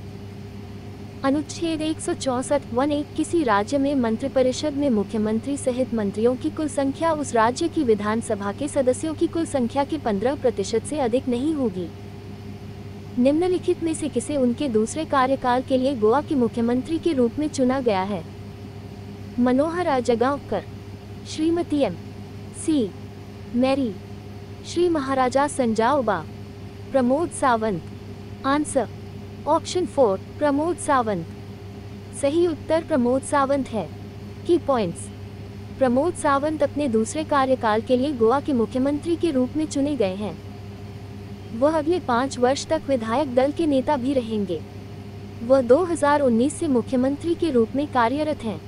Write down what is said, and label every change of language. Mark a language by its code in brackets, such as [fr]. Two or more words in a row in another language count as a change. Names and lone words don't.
[hi] अनुच्छेद 164(1) किसी राज्य में मंत्रिपरिषद में मुख्यमंत्री सहित मंत्रियों की कुल संख्या उस राज्य की विधानसभा के सदस्यों की कुल संख्या के 15% से अधिक नहीं होगी। निम्नलिखित में से किसे उनके दूसरे कार्यकाल के लिए गोवा के मुख्यमंत्री के रूप में चुना गया है? मनोहर अजगांवकर, श्रीमती M.C. मैरी, श्री महाराजा संजाओबा, प्रमोद सावंत। [en] answer option 4 प्रमोद सावंत। [hi] सही उत्तर प्रमोद सावंत है। [en] key points. [hi] प्रमोद सावंत अपने दूसरे कार्यकाल के लिए गोवा के मुख्यमंत्री के रूप में चुने गए हैं। वह अगले 5 वर्ष तक विधायक दल के नेता भी रहेंगे। वह 2019 से मुख्यमंत्री के रूप में कार्यरत हैं।